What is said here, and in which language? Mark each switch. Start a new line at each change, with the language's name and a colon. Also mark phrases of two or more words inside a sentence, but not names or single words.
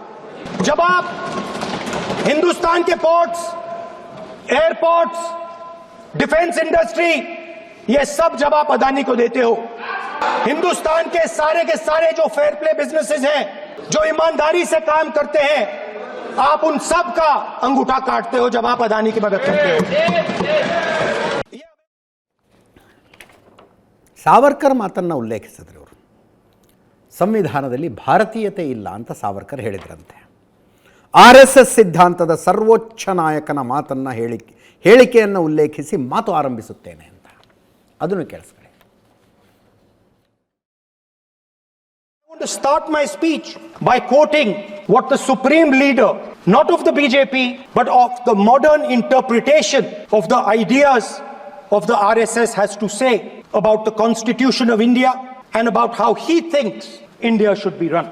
Hindi: जब आप हिंदुस्तान के
English: ports, airports, defence industry,
Hindi: ये सब जब आप अदानी को देते हो, हिंदुस्तान के सारे जो
English: fair play businesses
Hindi: हैं, जो ईमानदारी से काम करते हैं, आप उन सब का अंगूठा काटते हो जब आप अदानी की मदद करते हो.
Kannada: ಸಾವರ್ಕರ್ ಮಾತನ್ನು ಉಲ್ಲೇಖಿಸಿದ್ರು ಅವರು. ಸಂವಿಧಾನದಲ್ಲಿ ಭಾರತೀಯತೆ ಇಲ್ಲ ಅಂತ ಸಾವರ್ಕರ್ ಹೇಳಿದ್ರಂತೆ. RSS ಸಿದ್ಧಾಂತದ ಸರ್ವೋಚ್ಚ ನಾಯಕನ ಮಾತನ್ನು ಹೇಳಿಕೆಯನ್ನು ಉಲ್ಲೇಖಿಸಿ ಮಾತು ಆರಂಭಿಸುತ್ತೇನೆ ಅಂತ. ಅದನ್ನು ಕೇಳಿಸ್ಕೊಳ್ಳಿ.
English: I want to start my speech by quoting what the supreme leader, not of the BJP, but of the modern interpretation of the ideas of the RSS has to say about the Constitution of India and about how he thinks India should be run.